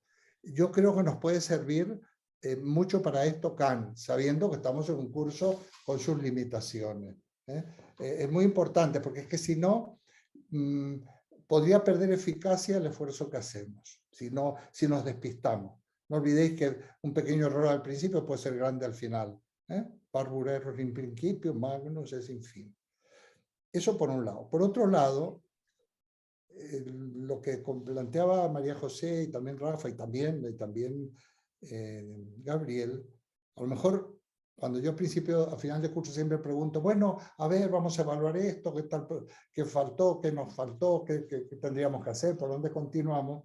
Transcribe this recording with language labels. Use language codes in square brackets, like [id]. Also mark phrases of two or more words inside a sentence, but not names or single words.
[es] Yo creo que nos puede servir mucho para esto Kant, sabiendo que estamos en un curso con sus limitaciones. Es muy importante, porque es que si no, podría perder eficacia el esfuerzo que hacemos, si nos despistamos. No olvidéis que un pequeño error al principio puede ser grande al final. [la] Parvus error in principio, magnus es in fine. [es] Eso por un lado. Por otro lado, lo que planteaba María José y también Rafa y también Gabriel, a lo mejor cuando yo a final de curso siempre pregunto, bueno, a ver, vamos a evaluar esto, qué faltó, qué nos faltó, qué tendríamos que hacer, por dónde continuamos.